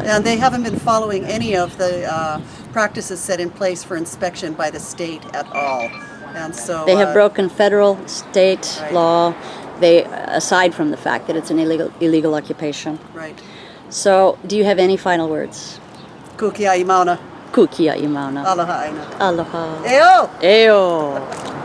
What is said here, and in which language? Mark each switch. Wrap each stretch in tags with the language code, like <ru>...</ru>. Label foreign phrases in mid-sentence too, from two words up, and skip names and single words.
<en>And they haven't been following any of the practices set in place for inspection by the state at all. And so they have broken federal, state Right. law. They, aside from the fact that it's an illegal occupation. Right. So, do you have any final words?</en> <haw>Kukia imauna. Kukia imauna. Aloha aina. Aloha. Eo! Eo.</haw>